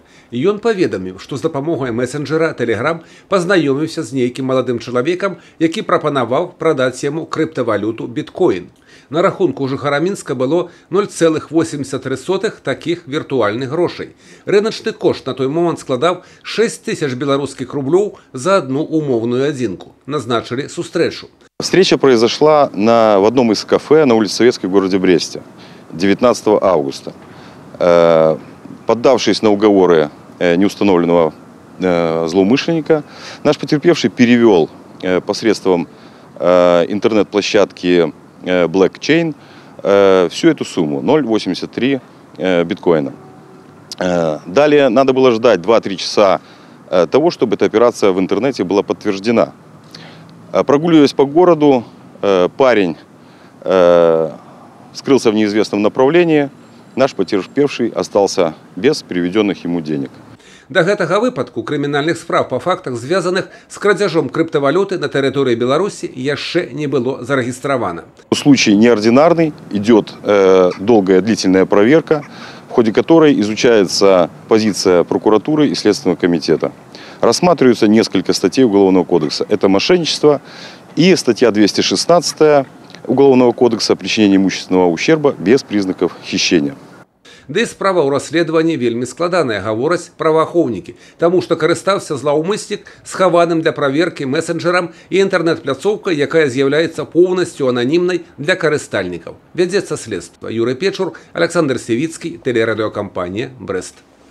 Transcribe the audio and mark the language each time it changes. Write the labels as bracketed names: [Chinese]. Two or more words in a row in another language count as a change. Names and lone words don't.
[Belarusian] І ён паведаміў, што з дапамогай месенджера Telegram пазнаёміўся з нейкім маладым чалавекам, які прапанаваў прадаць яму крыптавалюту біткоін. На рахунку жыхара Мінска было 0,83 такіх віртуальных грошай. Рыначны кошт на той момант складаў 6000 беларускіх рублёў за одну умовную адзінку. Назначили сустрэчу. [Russian] Встреча произошла в одном из кафе на улице Советской в городе Бресте 19 августа. Поддавшись на уговоры неустановленного злоумышленника, наш потерпевший перевел посредством интернет-площадки Blockchain всю эту сумму, 0,83 биткоина. Далее надо было ждать 2-3 часа того, чтобы эта операция в интернете была подтверждена. Прогуливаясь по городу, парень скрылся в неизвестном направлении, наш потерпевший остался без переведенных ему денег. [Belarusian] Да гэтага выпадку крымінальных спраў па фактах, звязаных з крадзяжом крыптавалюты на тэрыторыі Беларусі, яшчэ не было зарэгістравана. [Russian] Случай неординарный, идет долгая длительная проверка, в ходе которой изучается позиция прокуратуры и Следственного комитета. Рассматриваются несколько статей Уголовного кодекса. Это мошенничество и статья 216 Уголовного кодекса «Причинение имущественного ущерба без признаков хищения». [Belarusian] Да і справа ў расследаванні вельмі складаная, гавораць праваахоўнікі, таму што карыстаўся злаўмыснік схаваным для праверкі месенджерам і інтэрнэт-пляцоўкай, якая з'яўляецца поўнасцю ананімнай для карыстальнікаў. Вядзецца следства. Юрый Печур, Александр Севіцкі, тэлерадыёкампанія «Брест».